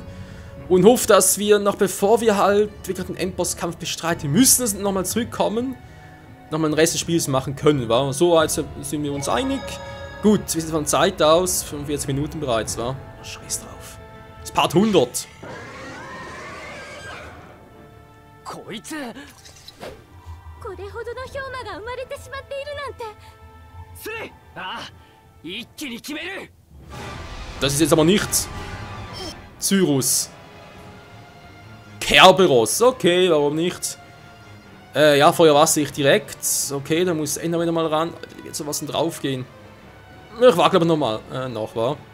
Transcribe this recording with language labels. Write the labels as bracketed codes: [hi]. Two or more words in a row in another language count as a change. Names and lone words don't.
[de] Und hoffe, dass wir noch bevor wir halt wirklich den Endbosskampf bestreiten müssen, nochmal zurückkommen. Nochmal den Rest des Spiels machen können, wa? So also sind wir uns einig. Gut, wir sind von Zeit aus, 45 Minuten bereits, wa? Scheiß drauf. Das ist Part 100. [ja] こいつこれほどの氷馬が生まれてしまっているなんて。スレイ、ああ、一気に決める。 [de] Das ist jetzt aber nicht Cyrus. Kerberos, okay, warum nicht? Ja, Feuerwasser ich direkt. Okay, da muss Ender wieder mal ran. Da wird sowas denn drauf gehen. Ich wage aber nochmal. Noch, wa?